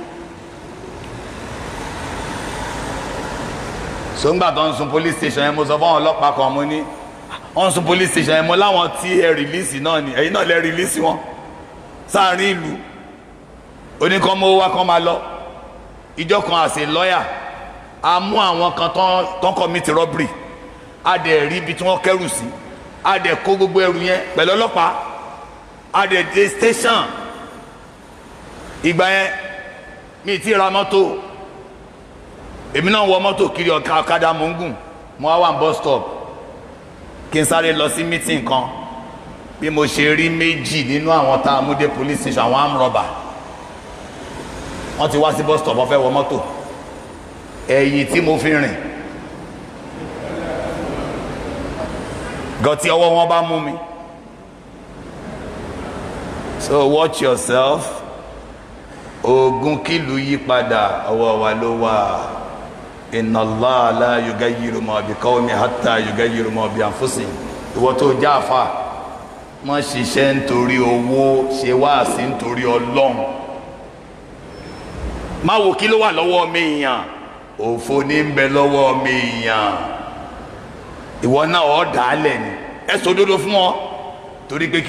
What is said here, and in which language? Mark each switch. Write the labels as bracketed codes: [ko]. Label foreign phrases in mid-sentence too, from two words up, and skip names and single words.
[yo] sóńgbà tó ń sun [en] police station [yo] yẹn mo sọ fún àwọn ọlọ́pàá kan mo ní wọ́n ń sun [en] police station [yo] yẹn mo láwọn tí ẹ rìlíìsì náà ni ẹ̀yin náà lẹ rìlíìsì wọn sáàrin ìlú oníkanmọ́ wá kan máa lọ ìjọ kan àṣẹ lọ́ọ̀yà a mú àwọn kan tán [en] commit robbery [yo] a dẹ̀ rí ibi tí wọ́n kẹ́rù sí a dẹ̀ kó gbogbo ẹrù yẹn pẹ̀lú ọlọ́pàá a dẹ̀ dé station ìgbà yẹn mi ti ra mọ́tò èmi náà wọ mọ́tò kiri ọ̀kadà mò ń gùn mo wá wà ní [en] bus stop [yo] kí n sáré lọ sí meeting kan bí mo ṣe rí méjì nínú àwọn tá a mú dé [en] police station [yo] àwọn [en] armed robber [yo] wọ́n ti wá sí [en] bus stop [yo] wọ́n fẹ́ wọ mọ́tò ẹ̀yìn tí mo fi rìn gọtí ọwọ́ wọn bá mú mi so [en] watch yourself [yo] ogun kìlú yí padà ọwọ́ wa ló wà [ar] إن الله لا يغير ما بقوم حتى يغيروا ما بأنفسهم [yo] ìwọ tó jáfa má ṣiṣẹ́ nítorí owó ṣe wáàsí nítorí Ọlọ́run má wo kí ló wà lọ́wọ́ mi yàn òfò ní ń bẹ lọ́wọ́ mi yàn ìwọ náà ọ̀ dàálẹ̀ ni ẹ sọ òdodo fún wọn torí pé kí